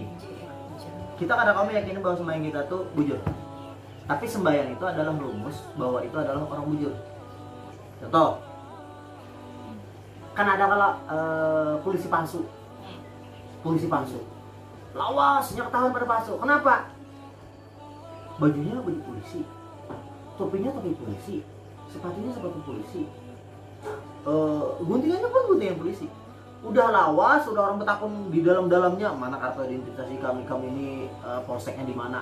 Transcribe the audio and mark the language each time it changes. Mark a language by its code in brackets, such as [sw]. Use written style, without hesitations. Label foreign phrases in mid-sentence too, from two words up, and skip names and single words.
[id] Kita kadang-kadang meyakini bahwa sembahyang kita tuh bujur. Tapi sembahyang itu adalah merumus bahwa itu adalah orang bujur. Contoh, kan ada kalau polisi palsu. [bjn] Lawasnya ketahuan pada palsu. [id] Kenapa? Bajunya baju polisi, topinya topi polisi, sepatunya sepatu polisi, guntingannya pun guntingan polisi. Udah lawas, udah orang bertakun di dalamnya, mana kartu identifikasi kami ini polseknya di mana?